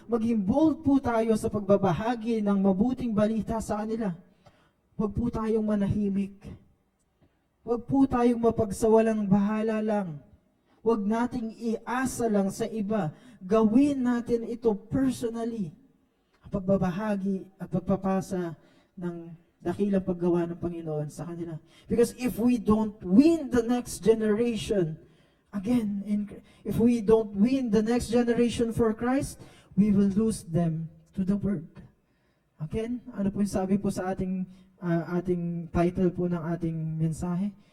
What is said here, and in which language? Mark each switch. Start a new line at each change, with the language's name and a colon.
Filipino: Maging bold po tayo sa pagbabahagi ng mabuting balita sa kanila. Huwag po tayong manahimik. Huwag po tayong mapagsawalang bahala lang. Huwag nating iasa lang sa iba. Gawin natin ito personally. Pagbabahagi at pagpapasa ng dakilang paggawa ng Panginoon sa kanila.
English: Because if we don't win the next generation, again, if we don't win the next generation for Christ, we will lose them to the world.
Filipino: Again, ano po yung sabi po sa ating title po ng ating mensahe?